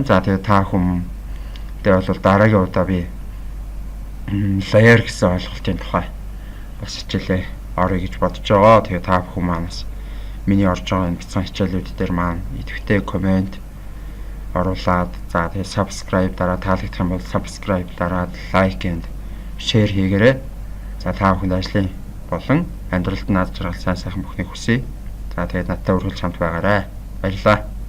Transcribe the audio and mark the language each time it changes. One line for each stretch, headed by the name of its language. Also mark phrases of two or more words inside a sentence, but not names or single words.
Mongolian: За тэгээ та хүмүүстээ бол дараагийн удаа би layer гэсэн ойлголтын тухай бас хичээлээ орё гэж бодож байгаа. Тэгээ та бүхэн маань бас миний орж байгаа энэ бяцхан хичээлүүд дээр маань идэвхтэй комент оруулаад за тэгээ subscribe дараад таалагдах юм бол subscribe дараад
English: like and share
Mongolian: хийгээрэй. За та бүхэнд ажлын болон амьдралд наад жаргал сайн сайхан бүхнийг хүсье. За тэгээд надтай үргэлж хамт байгаарай. Баярлалаа.